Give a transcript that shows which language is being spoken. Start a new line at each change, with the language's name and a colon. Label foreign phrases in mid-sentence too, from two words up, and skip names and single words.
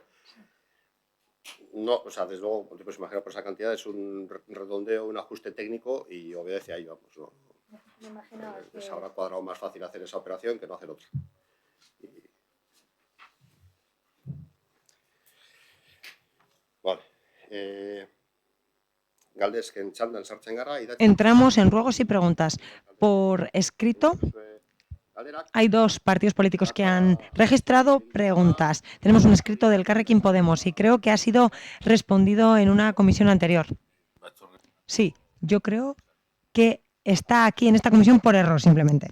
Spanish: No, o sea, desde luego, te puedes imaginar por esa cantidad, es un redondeo, un ajuste técnico y obedece a ello. Vamos, no, me imaginaba que... les habrá cuadrado más fácil hacer esa operación que no hacer otra. Vale.
Basque: Galdezken txandan sartzen gara.
Spanish: Entramos en ruegos y preguntas. Por escrito, hay 2 partidos políticos que han registrado preguntas. Tenemos un escrito del Elkarrekin Podemos y creo que ha sido respondido en una comisión anterior. Sí, yo creo que está aquí en esta comisión por error, simplemente.